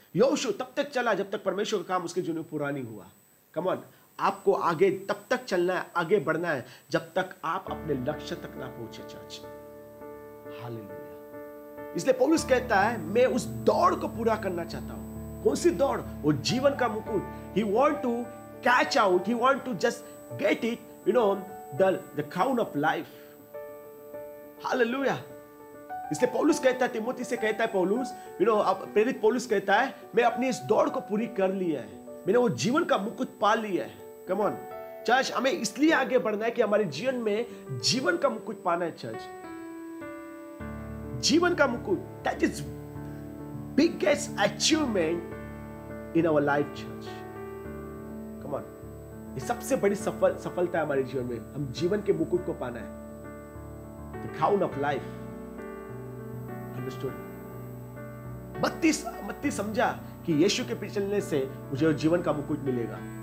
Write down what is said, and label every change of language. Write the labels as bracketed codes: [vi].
[hi] यहोशू तब तक चला जब तक परमेश्वर का काम उसके जीवन में पूरा नहीं हुआ। [en] come on, [hi] आपको आगे तब तक चलना है, आगे बढ़ना है जब तक आप अपने लक्ष्य तक ना पहुंचे चर्च। हालेलुया। इसलिए पौलुस कहता है, मैं उस दौड़ को पूरा करना चाहता हूं। कौन सी दौड़? वो जीवन का मुकुट। [en] He want to catch out, he want to just get it, the crown of life. Hallelujah. [hi] इसलिए पौलुस कहता है, तिमोथी से कहता है पौलुस, प्रेरित पौलुस कहता है, मैं अपनी इस दौड़ को पूरी कर लिया है, मैंने वो जीवन का मुकुट पा लिया है। कम ऑन चर्च, हमें इसलिए आगे बढ़ना है कि हमारे जीवन में जीवन का मुकुट पाना है चर्च। जीवन का मुकुट, [en] That is biggest achievement in our life church. Come on, [hi] ये सबसे बड़ी सफलता है हमारे जीवन में। हम जीवन के मुकुट को पाना है, [en] the crown of life. Understood? [hi] मत्ती समझा कि यीशु के पीछे चलने से मुझे जीवन का मुकुट मिलेगा।